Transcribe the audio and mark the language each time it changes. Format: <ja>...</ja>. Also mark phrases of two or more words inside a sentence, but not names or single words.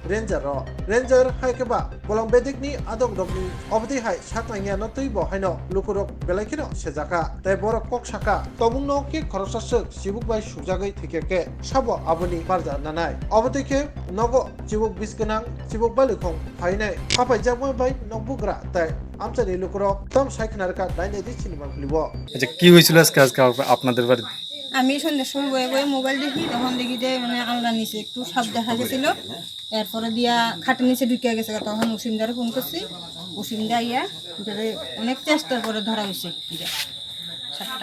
<trp>Ranger Hai Keba Bolong Bedekni Adok Rokni Obati Hai Saklangya no Tui Bahino Lukurok Belakino Sejaka Tai Borok Kok Saka Tobung no Ki Korosasuk Chibuk Bai Swrangchati Thikeke Sabo Aboni Barja Nanai Obati Ke Nogo Chibuk Bish Gwnang Chibuk Balikong Hainai Papai Jamoi Bai Nokbugra Tai Amchani Lukurok Tom Saiknarka Daine Dichini Manglibo</trp> <bn>আচ্ছা কি হয়েছিল আজকে আপনাদের বাড়িতে? আমি সন্ধ্যার সময় বয়ে বয়ে মোবাইল দেখি, তখন দেখি যে মানে আলনা নিচে একটু সাপ দেখা গেছিল। এরপরে দিয়া খাটের নিচে ঢুকে গেছে, তখন ওসিমদারে ফোন করছি। ওসিমদা ইয়া অনেক চেষ্টার পরে ধরা হয়েছে সাপটা।</bn>